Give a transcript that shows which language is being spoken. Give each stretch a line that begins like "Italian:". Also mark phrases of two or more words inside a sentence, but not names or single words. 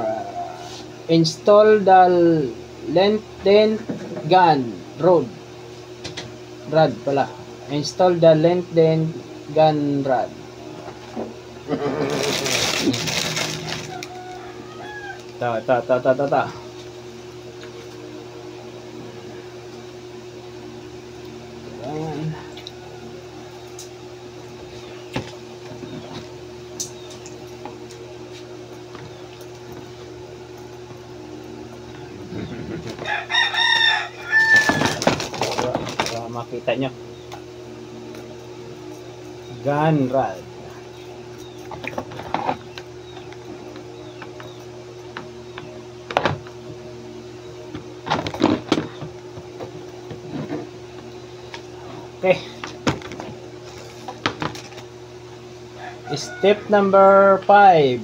English: Install the lengthened gun rod.
Filipino: Rod pala.
English: Install the lengthened gun rod. Ta.
Filipino: Ayan. Para makita nyo.
English: Gun rod. Okay. Step number 5.